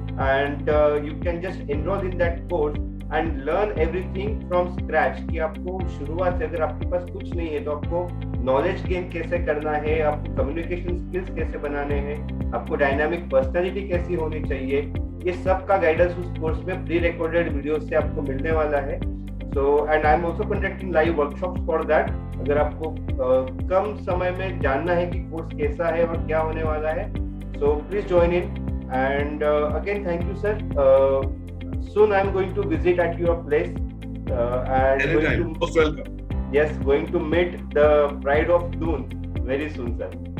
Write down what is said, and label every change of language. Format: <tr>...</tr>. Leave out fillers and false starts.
<en>and you can just enroll in that course and learn everything from scratch,</en> <hi>कि आपको शुरुआत से, अगर आपके पास कुछ नहीं है तो आपको नॉलेज गेन कैसे करना है, आपको कम्युनिकेशन स्किल्स कैसे बनाने हैं, आपको डायनामिक पर्सनालिटी कैसी होनी चाहिए, ये सब का गाइडेंस उस कोर्स में प्री रिकॉर्डेड वीडियो से आपको मिलने वाला है।</hi> <en>So and I'm also conducting live workshops for that।</en> <hi>अगर आपको कम समय में जानना है कि कोर्स कैसा है और क्या होने वाला है,</hi> <en>so please join in, and again thank you sir। Soon I'm going to visit at your place and Anytime, most welcome. Yes, going to meet the bride of Doon very soon sir।</en>